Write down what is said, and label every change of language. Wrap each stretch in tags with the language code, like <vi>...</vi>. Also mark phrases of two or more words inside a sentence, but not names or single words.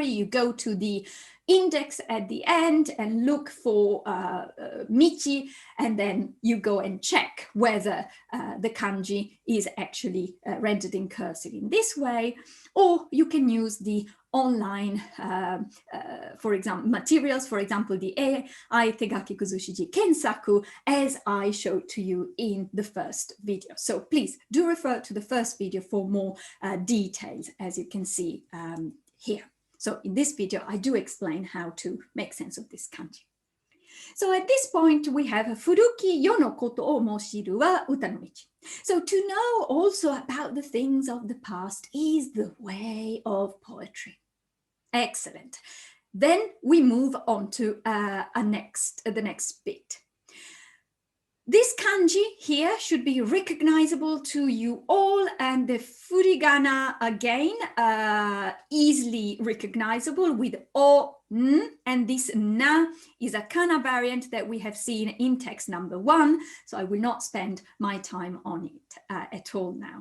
<en>You go to the index at the end and look for michi, and then you go and check whether the kanji is actually rendered in cursive in this way, or you can use the online, for example, materials, for example, the AI Tegaki Kuzushiji Kensaku, as I showed to you in the first video. So please do refer to the first video for more details, as you can see here. So in this video, I do explain how to make sense of this kanji. So at this point, we have</en> <ja>古き世のことをも知るは歌の道.</ja> <en>So to know also about the things of the past is the way of poetry. Excellent. Then we move on to the next bit. This kanji here should be recognizable to you all, and the furigana again, easily recognizable with o, n, and this na is a kana variant that we have seen in text number 1, so I will not spend my time on it at all now.</en>